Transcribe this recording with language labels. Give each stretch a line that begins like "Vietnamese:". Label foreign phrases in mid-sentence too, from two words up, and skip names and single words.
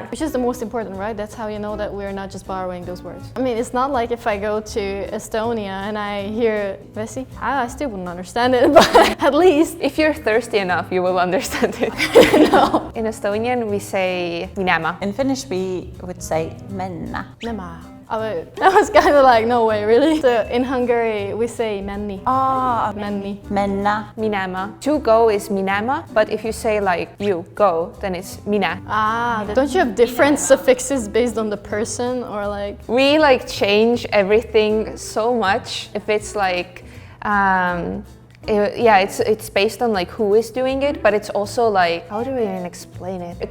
English: which is the most important, right? That's how you know that we're not just borrowing those words. I mean, it's not like if I go to Estonia and I hear vesi, I still wouldn't understand it, but at least If you're thirsty enough, you will understand it. no. In Estonian, we say minema. In Finnish we would say mennä. Nämä. That was kind of like, no way, really? So in Hungary, we say menni. Ah, Menni. mennä. Minema. To go is minema, but if you say like you go, then it's minä. Don't you have different suffixes based on the person or like? We like change everything so much. If it's like, yeah, it's based on like who is doing it, but it's also like, how do we even explain it?